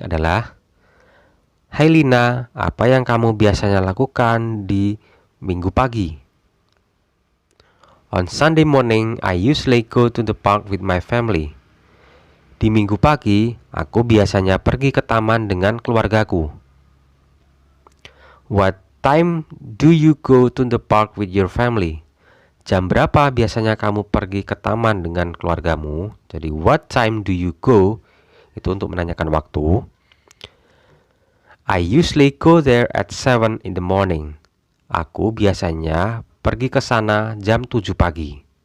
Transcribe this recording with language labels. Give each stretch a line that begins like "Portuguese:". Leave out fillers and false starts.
Indonesian: Adalah, Hai Lina, apa yang kamu biasanya lakukan di minggu pagi?
English: On Sunday morning, I usually go to the park with my family.
Indonesian: Di minggu pagi, aku biasanya pergi ke taman dengan keluargaku.
English: What time do you go to the park with your family?
Indonesian: Jam berapa biasanya kamu pergi ke taman dengan keluargamu? Jadi
English: what time do you go?
Indonesian: Itu untuk menanyakan waktu.
English: I usually go there at 7 in the morning.
Indonesian: Aku biasanya pergi ke sana jam 7 pagi.